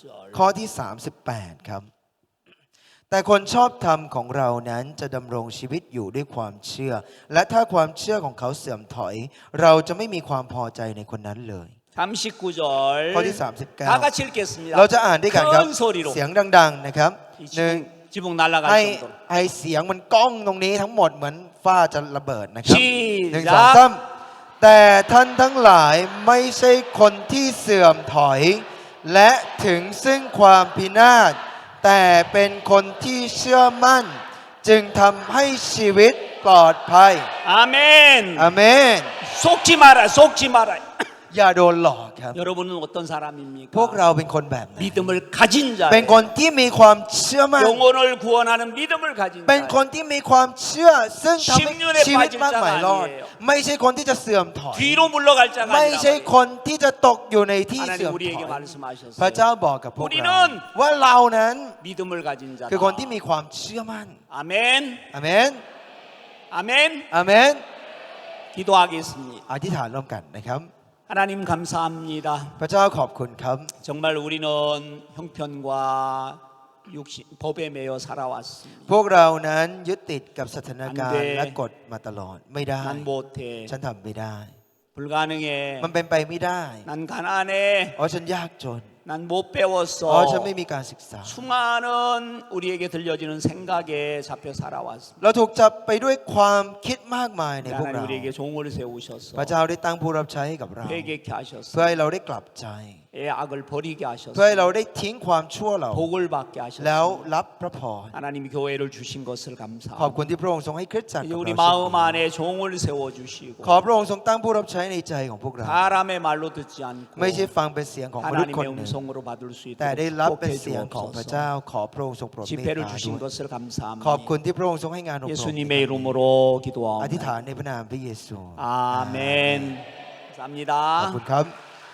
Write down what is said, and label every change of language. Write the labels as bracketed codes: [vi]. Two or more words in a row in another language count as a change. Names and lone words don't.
[th] 10 ข้อที่ 38 ครับ แต่คนชอบธรรมของเรานั้นจะดำรงชีวิตอยู่ด้วยความเชื่อ และถ้าความเชื่อของเขาเสื่อมถอย เราจะไม่มีความพอใจในคนนั้นเลย [ko] 39절 [th] ข้อที่ [ko] 다 같이 39 읽겠습니다. [th] เราจะอ่านด้วยกันครับ [ko] 큰 소리로 [th] เสียงดัง ๆ นะครับ [ko] 이 [th] หนึ่ง [ko] 지붕 날아갈 [th] ให้ [ko] 정도로 [th] ให้เสียงมันก้องตรงนี้ทั้งหมดเหมือนฟ้าจะระเบิดนะครับ [ko] 시작 [th] หนึ่งสองสามแต่ท่านทั้งหลายไม่ใช่คนที่เสื่อมถอย และถึงซึ่งความพินาศแต่เป็นคนที่เชื่อมั่น จึงทำให้ชีวิตปลอดภัย [ko] 아멘. [th] อาเมน [ko] 속지 마라 속지 마라. [th] อย่าโดนหลอกครับ [ko] 여러분은 어떤 사람입니까? [th] พวกเราเป็นคนแบบไหน [ko] 믿음을 가진 [th] เป็น [ko] 자, [th] คนที่มีความเชื่อมั่น [ko] 영혼을 구원하는 믿음을 가진 [th] เป็นคน [ko] 자, [th] ที่มีความเชื่อซึ่งทำให้ [ko] 10년에 [th] ชีวิตมากมายรอด [ko] 빠질 자가 아니에요. [th] ไม่ใช่คนที่จะเสื่อมถอย [ko] 뒤로 물러갈 자가 [th] ไม่ [ko] 아니라 [th] ใช่คนที่จะตกอยู่ในที่เสื่อ [ko] 하나님 [th] มถ [ko] 우리에게 [th] อย [ko] 말씀하셨어요. [th] พระเจ้าบอกกับพวก [ko] 우리는 [th] เราว่าเรานั้น [ko] 믿음을 가진 자다. [th] คือคนที่มีความเชื่อมั่น [ko] 아멘. [th] อาเมน [ko] 아멘. [th] อาเมน [ko] 기도하겠습니다. [th] อธิษฐานร่วมกันนะครับ [ko] 하나님 감사합니다. [th] พระเจ้าขอบคุณครับ [ko] 정말 우리는 형편과 육신, 법에 매여 살아왔습니다. [th] พวกเรานั้นยึดติดกับสถานการ อั ณ์ นเด และกฎมาตลอดไม่ได้ [ko] 난 못해. [th] ฉันทำไม่ได้ [ko] 불가능해. [th] มันเป็นไปไม่ได้ [ko] 난 가난해. [th] อ๋อฉันยากจน [ko] 난 못 [th] อ๋อ [ko] 배웠어. [th] ฉันไม่มีการศึกษา [ko] 수많은 우리에게 들려지는 생각에 잡혀 살아왔습니다. [th] เราถูกจับไปด้วยความคิดมากมายในพวก [ko] 하나님 [th] เรา [ko] 우리에게 종을 세우셔서 [th] พระเจ้าได้ตั้งผู้รับใช้ให้กับเรา [ko] 회개케 [th] เพื่อ [ko] 하셔서 [th] ให้เราได้กลับใจ [ko] 악을 버리게 [th] เพื่อให้ [ko] 하셔서 [th] เราได้ทิ้งความชั่วเรา [ko] 복을 받게 [th] แล้ว [ko] 하셔서 [th] รับพระพร [ko] 하나님이 교회를 주신 것을 [th] ขอบ [ko] 감사합니다. [th] คุณที่พระองค์ทรงให้คริสตจักร [ko] 이제 [th] กับ [ko] 우리 [th] เราเช่น [ko] 마음 [th] นี้ [ko] 안에 종을 세워주시고 [th] ขอพระองค์ทรงตั้งผู้รับใช้ในใจของพวกเรา [ko] 사람의 말로 듣지 않고 [th] ไม่ใช่ฟังเป็นเสียงของมนุษย์คน [ko] 하나님의 [th] หนึ่ง [ko] 음성으로 받을 수 [th] แต่ได้ [ko] 있도록 [th] รับเป็น [ko] 축복해 [th] เสียงของพระเจ้า [ko] 주옵소서. [th] ขอพระองค์ทรงโปรดเมต [ko] 집회를 [th] ตา [ko] 주신 [th] ด้วย [ko] 것을 [th] ขอบคุณ [ko] 감사합니다. [th] ที่พระองค์ทรงให้งานอบรม [ko] 예수님의 이름으로 [th] อธิษฐาน [ko] 기도합니다. [th] ในพระนามพระเยซู [ko] 아멘. 감사합니다. [th] ขอบคุณครับ